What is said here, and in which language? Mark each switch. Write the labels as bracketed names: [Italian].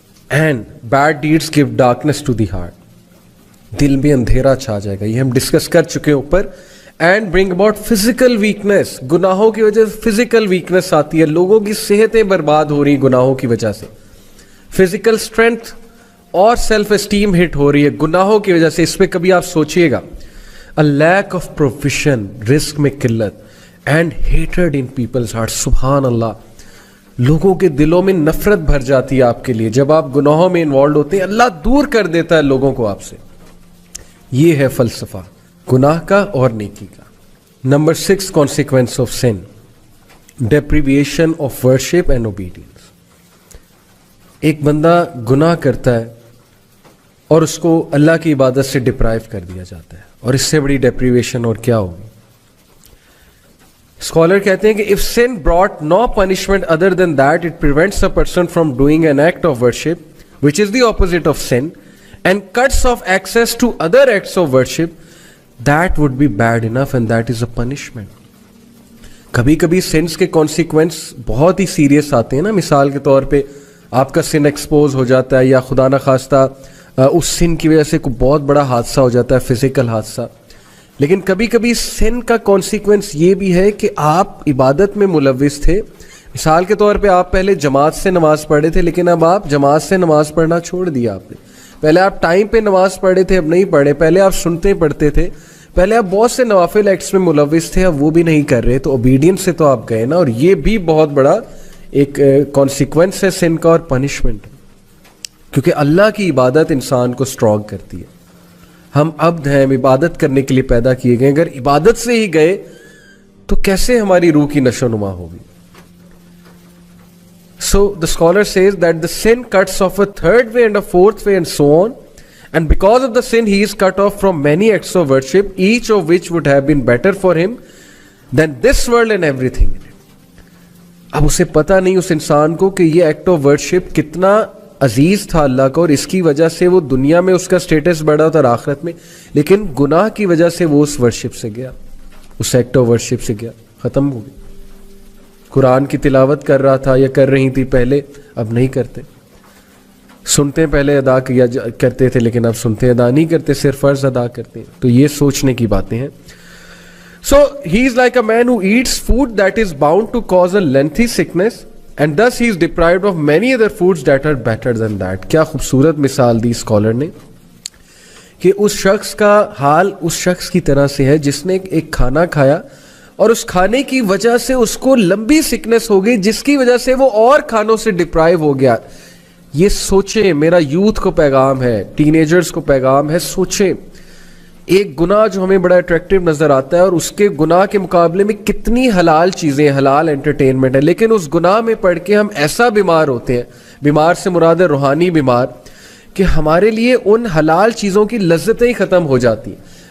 [English] and bad deeds give darkness to the heart, [Urdu] دل میں اندھیرا چھا جائے گا. یہ ہم ڈسکس کر چکے ہیں اوپر. [English] and bring about physical weakness, [Urdu] گناہوں کی وجہ سے فزیکل ویکنیس آتی ہے, لوگوں کی صحتیں برباد ہو رہی ہیں گناہوں کی وجہ سے. فزیکل اسٹرینتھ اور سیلف اسٹیم ہٹ ہو رہی ہے گناہوں کی وجہ سے. اس پہ کبھی آپ سوچئے گا. [English] A lack of provision, [Urdu] رزق میں قلت, [English] and hatred in people's hearts. [Urdu] سبحان اللہ, لوگوں کے دلوں میں نفرت بھر جاتی ہے آپ کے لیے جب آپ گناہوں میں انوالوڈ ہوتے ہیں. اللہ دور کر دیتا ہے لوگوں کو آپ سے. یہ ہے فلسفہ گناہ کا اور نیکی کا. [English] Number 6, consequence of sin, deprivation of worship and obedience. [Urdu] ایک بندہ گناہ کرتا ہے اور اس کو اللہ کی عبادت سے ڈپرائیو کر دیا جاتا ہے, اور اس سے بڑی ڈیپریویشن اور کیا ہوگی. اسکالر کہتے ہیں کہ [English] if sin brought no punishment other than that, it prevents a person from doing an act of worship which is the opposite of sin and cuts off access to other acts of worship, that would be bad enough and that is a punishment. [Urdu] کبھی کبھی since کے consequence بہت ہی serious آتے ہیں نا. مثال کے طور پہ آپ کا سن ایکسپوز ہو جاتا ہے, یا خدا نخواستہ اس سن کی وجہ سے کوئی بہت بڑا حادثہ ہو جاتا ہے, فزیکل حادثہ. لیکن کبھی کبھی سن کا کانسیکوینس یہ بھی ہے کہ آپ عبادت میں ملوث تھے. مثال کے طور پہ آپ پہلے جماعت سے نماز پڑھے تھے, لیکن اب آپ جماعت سے نماز پڑھنا چھوڑ دیا آپ نے. پہلے آپ ٹائم پہ نماز پڑھے تھے, اب نہیں پڑھے. پہلے آپ سنتے پڑھتے تھے, پہلے آپ بہت سے نوافل ایکٹس میں ملوث تھے, اب وہ بھی نہیں کر رہے, تو اوبیڈینس سے تو آپ گئے نا. اور یہ بھی بہت بڑا ایک کانسیکوینس ہے سن کا اور پنشمنٹ, کیونکہ اللہ کی عبادت انسان کو اسٹرانگ کرتی ہے. ہم عبد ہیں, ہم عبادت کرنے کے لیے پیدا کیے گئے. اگر عبادت سے ہی گئے تو کیسے ہماری روح کی نشو نما ہوگی. [English] So the scholar says that the sin cuts off a third way and a fourth way and so on, and because of the sin he is cut off from many acts of worship, each of which would have been better for him than this world and everything in it. [Urdu] اب اسے پتہ نہیں اس انسان کو کہ یہ act of worship کتنا عزیز تھا اللہ کا, اور اس کی وجہ سے وہ دنیا میں اس کا سٹیٹس بڑھا تھا اور آخرت میں, لیکن گناہ کی وجہ سے وہ اس ورشپ سے گیا, اس ایکٹ آف ورشپ سے گیا, ختم ہو گئی. قرآن کی تلاوت کر رہا تھا یا کر رہی تھی پہلے, اب نہیں کرتے. سنتے پہلے ادا کیا کرتے تھے, لیکن اب سنتے ادا نہیں کرتے, صرف فرض ادا کرتے ہیں. تو یہ سوچنے کی باتیں ہیں. [English] So he is like a man who eats food that is bound to cause a lengthy sickness, and thus he is deprived of many other foods that are better than that. [Urdu] کیا خوبصورت مثال دی scholar نے کہ اس شخص کا حال اس شخص کی طرح سے ہے جس نے ایک کھانا کھایا اور اس کھانے کی وجہ سے اس کو لمبی سکنس ہو گئی جس کی وجہ سے وہ اور کھانوں سے ڈپرائیو ہو گیا. یہ سوچیں, میرا یوتھ کو پیغام ہے, ٹین ایجرز کو پیغام ہے, سوچیں ایک گناہ جو ہمیں بڑا اٹریکٹیو نظر آتا ہے اور اس کے گناہ کے مقابلے میں کتنی حلال چیزیں, حلال انٹرٹینمنٹ ہے, لیکن اس گناہ میں پڑھ کے ہم ایسا بیمار ہوتے ہیں, بیمار سے مراد ہے روحانی بیمار, کہ ہمارے لیے ان حلال چیزوں کی لذتیں ہی ختم ہو جاتی ہیں.